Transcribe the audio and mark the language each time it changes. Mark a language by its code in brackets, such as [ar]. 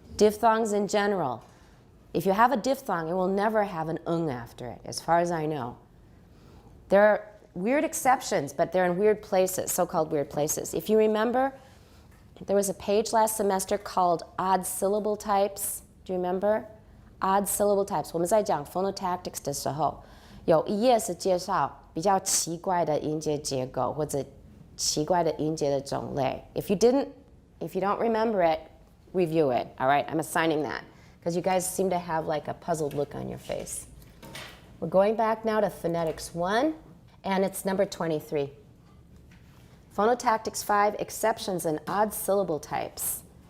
[en] Diphthongs in general. If you have a diphthong, it will never have an after it, as far as I know. There are weird exceptions, but they're in weird places, so-called weird places. If you remember, there was a page last semester called Odd Syllable Types. Do you remember? Odd Syllable Types. [zh] 我们在讲 phonotactics 的时候，有一页是介绍比较奇怪的音节结构或者奇怪的音节的种类。 [en] If you don't remember it, review it. All right, I'm assigning that because you guys seem to have like a puzzled look on your face. We're going back now to Phonetics 1, and it's number 23. Phonotactics 5, exceptions and odd syllable types.